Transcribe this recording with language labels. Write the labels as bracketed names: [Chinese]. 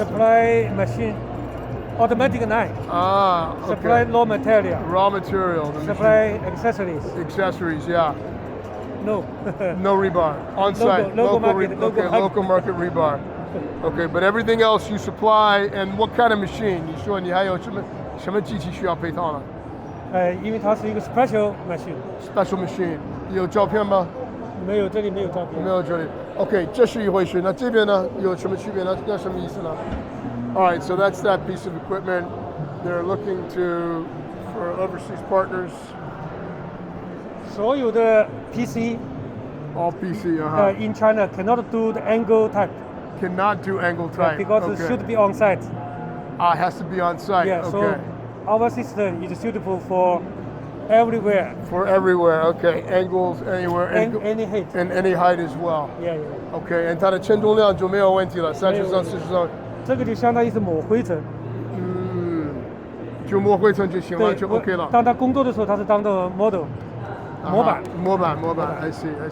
[English] Supply machine. Automatic line. Okay. Supply raw material. Raw material. Supply accessories. Accessories, yeah. No. No rebar. On site. Local market. Local market rebar. Okay, but everything else you supply, and what kind of machine? [Chinese] 你说你还有什么机器需要配套呢？因为它是一个 [English] special machine. Special machine. [Chinese] 有照片吗？没有，这里没有照片。没有这里。 OK， 这是一回事。那这边呢？有什么区别呢？那什么意思呢 [English] ？All right, so that's that piece of equipment. They're looking for overseas partners. [Chinese] 所有的 PC [English] All PC, in China cannot do the angle type. Cannot do angle type. Because it should be on site. It has to be on site. Yeah, okay. So our system is suitable for everywhere. For everywhere, okay. Angles anywhere. Any height. And any height as well. Yeah, yeah. Okay, and [Chinese] 它的承重量就没有问题了，30上40上。这个就相当于是抹灰尘。就抹灰尘就行了，就 OK 了。当他工作的时候，他是当做 model。模板。 [English] I see.